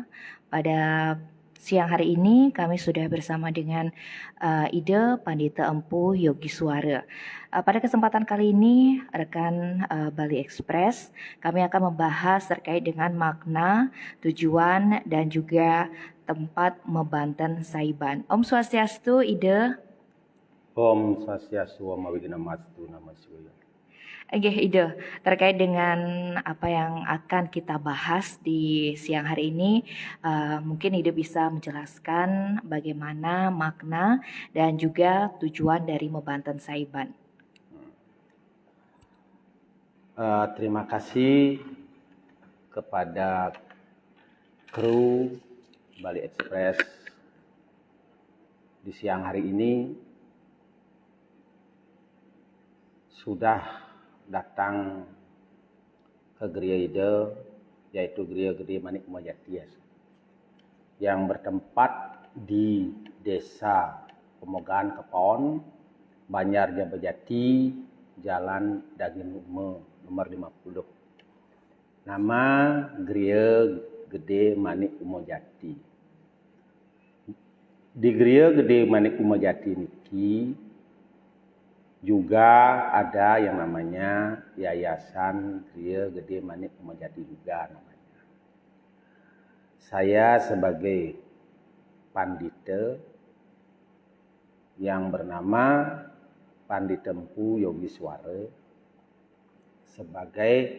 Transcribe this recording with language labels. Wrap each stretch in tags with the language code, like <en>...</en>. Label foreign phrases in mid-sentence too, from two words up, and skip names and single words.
<id>Pada siang hari ini kami sudah bersama dengan Ida Pandita Empu Yogiswara. Pada kesempatan kali ini, rekan Bali Express, kami akan membahas terkait dengan makna, tujuan, dan juga tempat Mebanten Saiban.</id> <sa>Om Swastiastu, Ida. Om Swastiastu, Om Wignamastu, Namah Shivaya.</sa> <id>Oke, Ida, terkait dengan apa yang akan kita bahas di siang hari ini, mungkin Ida bisa menjelaskan bagaimana makna dan juga tujuan dari Mebanten Saiban. Terima kasih kepada kru Bali Express di siang hari ini sudah datang ke Geria Ida, yaitu Geria Gede Manik Umajati yang bertempat di Desa Pemogaan Kepon, Banjar Jabajati, Jalan Daging Ume, nomor 50. Nama Geria Gede Manik Umajati. Di Geria Gede Manik Umajati niki juga ada yang namanya Yayasan Geria Gede Manik Umajati juga namanya. Saya sebagai pandita yang bernama Pandita Empu Yogiswara, sebagai</id>